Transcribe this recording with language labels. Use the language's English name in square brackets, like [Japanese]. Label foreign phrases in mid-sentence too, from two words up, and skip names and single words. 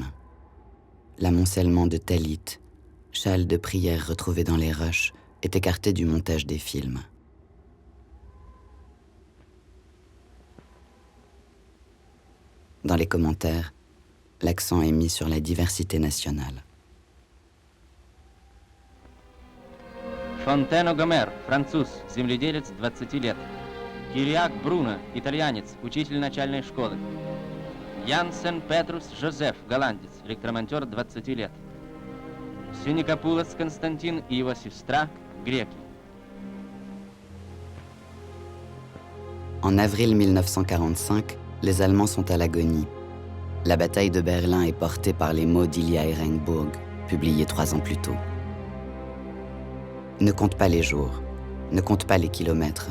[French] L'amoncellement de talit, châles de prière retrouvés dans les roches, est écarté du montage des films. Dans les commentaires, l'accent est mis sur la diversité nationale. [Russian] Фонтено Гомер, француз, земледелец, 20 лет. Кириак Бруно, итальянец, учитель начальной школы. Янсен Петрус Жозеф, голландец, электромонтер 20 лет. Сюникопулос Константин и его сестра, греки. [French] En avril 1945, les Allemands sont à l'agonie. La bataille de Berlin est portée par les mots d'Ilya Ehrenburg, publiés 3 ans plus tôt. Ne compte pas les jours, ne compte pas les kilomètres.